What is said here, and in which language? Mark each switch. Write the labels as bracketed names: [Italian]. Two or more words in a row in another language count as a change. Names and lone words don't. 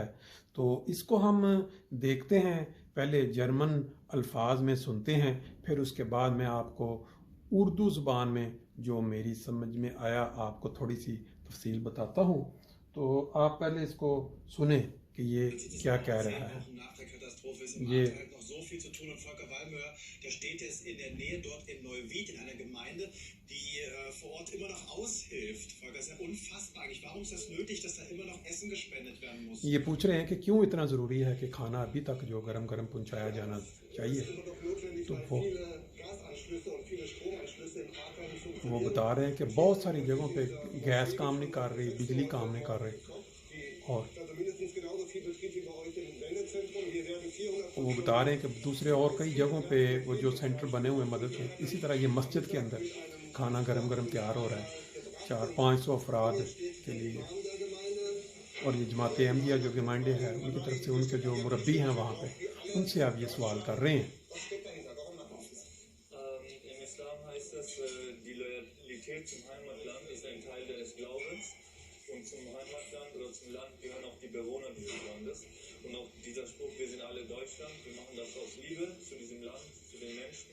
[Urdu] تو اس کو ہم دیکھتے ہیں، پہلے جرمن الفاظ میں سنتے ہیں، پھر اس کے بعد میں آپ کو اردو زبان میں جو میری سمجھ میں آیا آپ کو تھوڑی سی تفصیل بتاتا ہوں. تو آپ پہلے اس کو سنے کہ یہ کیا کہہ رہا ہے. ये [German] so viel zu tun. Und Volker Wallmöhr, der steht jetzt in der Nähe dort in Neuwied, in einer Gemeinde, die vor Ort immer noch aushilft. Volker, das ist ja unfassbar eigentlich. Warum ist das nötig, dass da immer noch Essen gespendet werden muss? [Urdu] یہ پوچھ رہے ہیں کہ کیوں اتنا ضروری ہے کہ کھانا ابھی تک جو گرم گرم پہنچایا جانا چاہیے. تو وہ بتا رہے ہیں کہ بہت ساری جگہوں پہ گیس کام نہیں کر رہی، بجلی کام نہیں کر رہی. اور وہ بتا رہے ہیں کہ دوسرے اور کئی جگہوں پہ وہ جو سینٹر بنے ہوئے ہیں مدد کے، اسی طرح یہ مسجد کے اندر کھانا گرم گرم تیار ہو رہا ہے 400-500 افراد کے لیے. اور یہ جماعت احمدیہ جو نمائندے ہیں ان کی طرف سے ان کے جو مربی ہیں وہاں پہ، ان سے آپ یہ سوال کر رہے ہیں. [German] Und zum Heimatland oder zum Land gehören auch die Bewohner dieses Landes. Und auch dieser Spruch, wir sind alle Deutschland, wir machen das aus Liebe zu diesem Land, zu den Menschen.